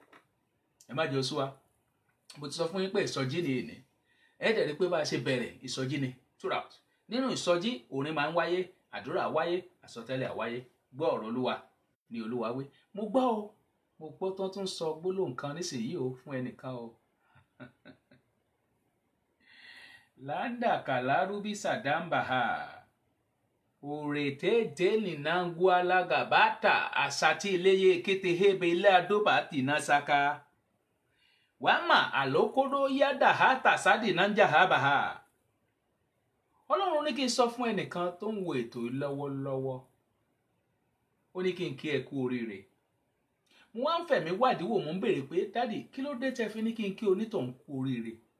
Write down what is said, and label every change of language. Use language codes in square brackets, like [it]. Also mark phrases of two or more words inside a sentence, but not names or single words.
[yo] ẹ má jẹ́ oṣù wa mo ti sọ fún yín pé ìsọjí ni èní ẹ dẹ̀ rí pé bá a ṣe bẹ̀rẹ̀ ìsọjí ni throughout nínú ìsọjí orin máa ń wáyé àdúrà wáyé àsọtẹ́lẹ̀ àwáyé gbọ́ ọ̀rọ̀ Olúwa ni Olúwa wí mo gbọ́ o mo gbọ́ tán tún sọ gbólóhùn kan nísìnyí o fún ẹnìkan o landa kalarubi sadambaha òrètètè nìnangua lagabata àsàtì iléyè kétéhébé ilé adóbàtì náà saka wàmà àlókòdó yádà hátà sádì náà jahabaha Ọlọ́run ní kí n sọ fún ẹnìkan tó ń wo ètò lọ́wọ́lọ́wọ́ ó ní kí n kí ẹ kú oríire mo wá ń fẹ̀mí wádìí wò mo ń béèrè pé dádì kí ló dé tẹ́ fi ní kí n kí onítọ̀hún kú oríire